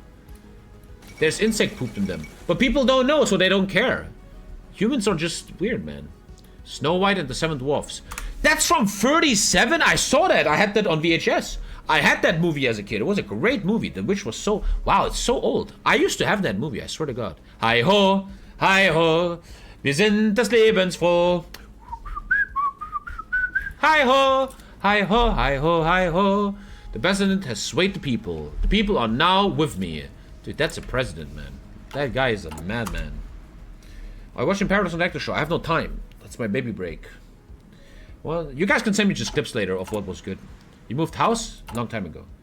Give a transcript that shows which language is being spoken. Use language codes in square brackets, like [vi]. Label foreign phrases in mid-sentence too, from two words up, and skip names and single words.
[en] There's insect poop in them. But people don't know, so they don't care. Humans are just weird, man. Snow White and the Seven Dwarfs. That's from 37? I saw that. I had that on VHS. I had that movie as a kid. It was a great movie. The Witch was so... Wow, it's so old. I used to have that movie, I swear to God. Hi ho, [de] wir sind des Lebens froh. [en] Hi ho, hi ho, hi ho, hi ho. The president has swayed the people. The people are now with me. Dude, that's a president, man. That guy is a madman. I watched in Paradise on Actor Show. I have no time. That's my baby break. Well, you guys can send me just clips later of what was good. You moved house? A long time ago.